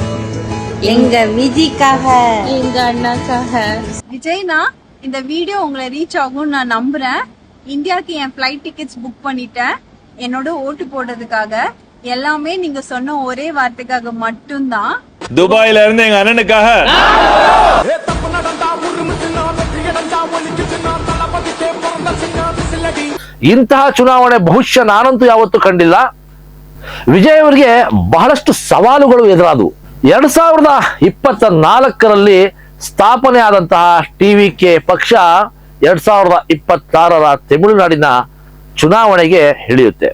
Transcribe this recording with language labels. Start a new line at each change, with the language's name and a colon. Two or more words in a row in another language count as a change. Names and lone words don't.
Tamil: எங்கள் விஜய்க்காக, எங்கள் அண்ணாக்காக. விஜய்னா, இந்த வீடியோ உங்களை ரீச் ஆகும் நான் நம்புறேன். இந்தியாவுக்கு என்
English: flight tickets book
Tamil: பண்ணிட்டேன். என்னோட ஓட்டு போடுறதுக்காக. எல்லாமே நீங்க சொன்ன ஒரே வார்த்தைக்காக மட்டும்தான். துபாயில இருந்து எங்க அண்ணனுக்காக.
Kannada: ಇಂತಹ ಚುನಾವಣೆ ಬಹುಶಃ ನಾನಂತೂ ಯಾವತ್ತೂ ಕಂಡಿಲ್ಲ. ವಿಜಯ್ ಅವರಿಗೆ ಬಹಳಷ್ಟು ಸವಾಲುಗಳು ಎದುರಾದವು. 2024ರಲ್ಲಿ ಸ್ಥಾಪನೆ ಆದಂತಹ TVK ಪಕ್ಷ 2026ರ ತಮಿಳುನಾಡಿನ ಚುನಾವಣೆಗೆ ಇಳಿಯುತ್ತೆ.